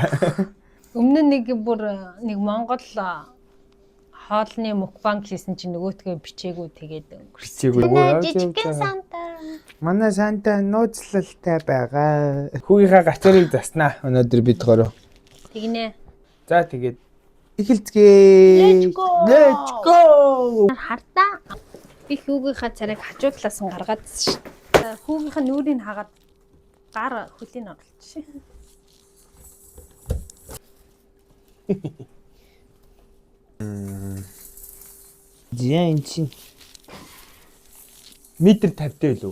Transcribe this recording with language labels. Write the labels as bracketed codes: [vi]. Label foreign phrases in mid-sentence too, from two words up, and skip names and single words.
[mn] өмнө нэг Монгол хоолны мукбанг хийсэн чинь нөгөөтгөө бичээгүй тэгээд Бичээгүй. жижигхэн санта. Манай санта нууцлалтай байгаа. Хүүгийнхаа гацуурыг заснаа. Өнөөдөр бид гурав. Тэгнэ. За тэгээд эхэлцгээе. [en] Let's go. Let's go. [mn] Хартаа. Би хүүгийнхаа царайг хажуу талаас нь гаргаадсэн ш. Хүүгийнхаа нүрийг хагаад гар хөлийн оруулчих. Зян чи метр 50-тэй лөө.